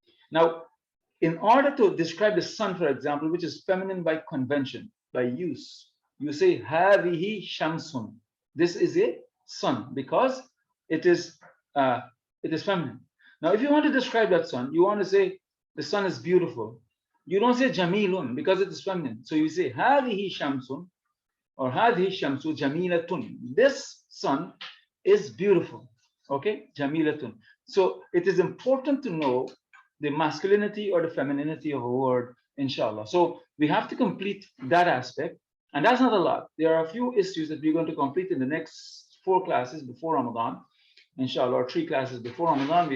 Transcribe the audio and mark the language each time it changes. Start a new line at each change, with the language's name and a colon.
English: Now, in order to describe the sun, for example, which is feminine by convention, by use, you say
Arabic: هذه شمس.
English: This is a sun because it is feminine. Now, if you want to describe that sun, you want to say the sun is beautiful. You don't say jamilun because it is feminine. So you say
Arabic: هذه شمس
English: or
Arabic: هذه الشمس جميلة.
English: This sun is beautiful. Okay, جميلة. So it is important to know the masculinity or the femininity of a word, inshallah. So we have to complete that aspect, and that's not a lot. There are a few issues that we're going to complete in the next 4 classes before Ramadan, inshallah, or 3 classes before Ramadan.